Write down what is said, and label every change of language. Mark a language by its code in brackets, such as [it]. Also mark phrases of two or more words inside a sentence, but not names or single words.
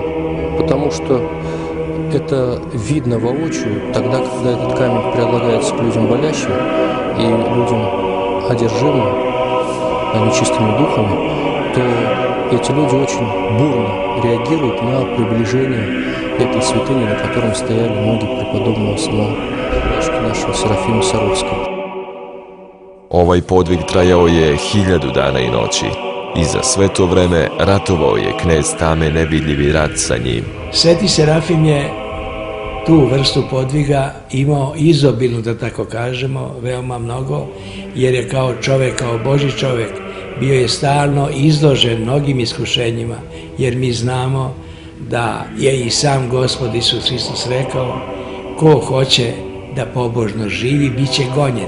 [ru] Потому что это видно воочию тогда, когда этот камень предлагается к людям болящим и людям одержимым нечистыми духами, то эти люди очень бурно реагируют на приближение этой святыни, на котором стояли ноги преподобного самого нашего Серафима Саровского. [sr] Ovaj podvig trajao je 1000 dana i noći i za sve to vreme ratovao je knez Tame nevidljivi rat sa njim. Sveti Serafim je tu vrstu podviga imao izobilnu, da tako kažemo, veoma mnogo, jer je kao čovek, kao Božji čovek, bio je stalno izložen mnogim iskušenjima, jer mi znamo da je i sam Gospod Isus Hristos rekao, ko hoće da pobožno živi, bit će gonjen.